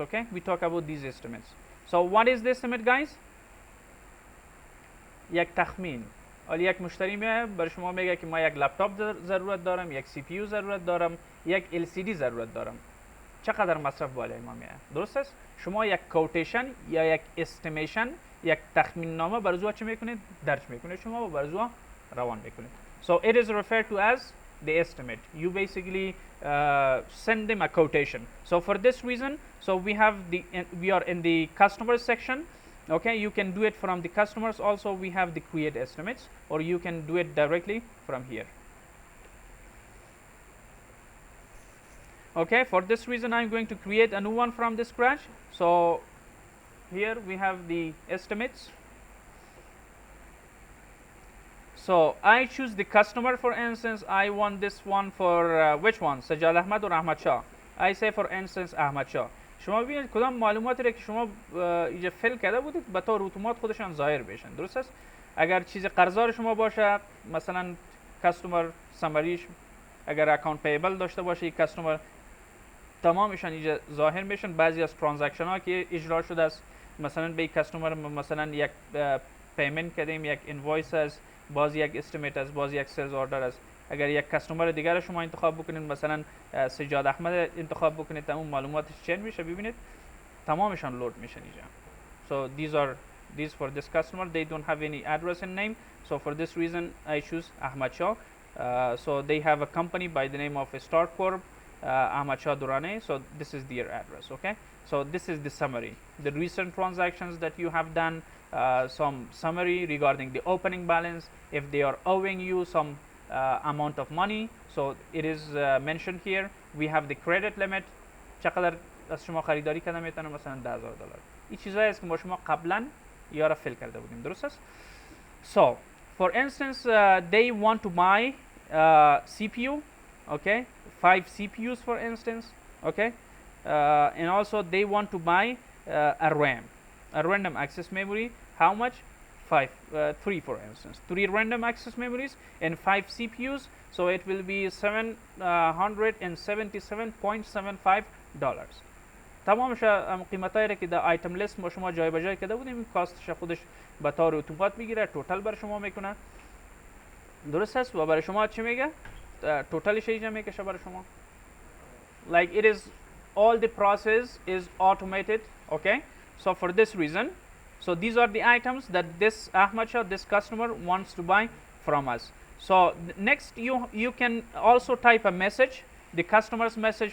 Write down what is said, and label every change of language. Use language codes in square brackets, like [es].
[en] Okay, we talk about these estimates. So what is the estimate, guys? [fa] یک تخمین. حالا یک مشتری میاد برای شما میگه که ما یک لپتاپ ضرورت دارم، یک سی پی یو ضرورت دارم، یک ال سی دی ضرورت دارم. چقدر مصرف بالای ما میاد؟ درست است؟ شما یک کوتیشن یا یک استیمیشن، یک تخمین نامه برای چه میکنید؟ درج میکنید شما و برای روان میکنید. [en] So it is referred to as the estimate. You basically send them a quotation. So for this reason, so we are in the customer section. Okay, you can do it from the customers. Also we have the create estimates, or you can do it directly from here. Okay, for this reason I'm going to create a new one from the scratch. So here we have the estimates. So I choose the customer. For instance, I want this one for which one, Sajjad Ahmad or Ahmad Shah? I say for instance Ahmad Shah. [fa] شما ببینید کدام معلوماتی را که شما اینجا فیل کرده بودید به طور اتومات خودشان ظاهر بشن، درست است؟ اگر چیز قرضدار شما باشه، مثلا کاستمر سمریش اگر اکانت پیبل داشته باشه یک کاستمر، تمامشان اینجا ظاهر میشن. بعضی از ترانزکشن ها که اجرا شده است، مثلا به یک کاستمر مثلا یک پیمنت کردیم، یک اینوایس است، باز یک استیمیت است، باز یک سیلز اوردر است. اگر یک کاستمر دیگر شما انتخاب بکنید، مثلا سجاد احمد انتخاب بکنید، تمام معلوماتش چین میشه. ببینید تمامشان لود میشن اینجا. [en] So these for this customer, they don't have any address and name. So for this reason I choose Ahmad Shah. So they have a company by the name of Star Corp, Ahmad Shah Durrani. So this is their address. Okay, so this is the summary, the recent transactions that you have done, some summary regarding the opening balance, if they are owing you some amount of money. So it is mentioned here. We have the credit limit. [fa] چقدر از شما خریداری کردن میتونه مثلا $10,000. این چیزایی است که ما شما قبلا یا را فیل کرده بودیم، درست است؟ [en] So for instance they want to buy CPU, okay, 5 CPUs for instance, okay, and also they want to buy a RAM, a random access memory. How much? 3 for instance, 3 random access memories and 5 CPUs. So it will be $777.75. [fa] تمامش قیمتایی را که در آیتم لیست ما شما جای به جای کرده بودیم، کاستش خودش به طور اتومات میگیره، توتال بر شما میکنه، درست است؟ و برای شما چی میگه؟ توتالش اینجا میکشه برای شما. [en] Like it is all the process is automated. Okay, so for this reason, So these are the items that this Ahmad Shah, this customer, wants to buy from us. So next you can also type a message, the customer's message.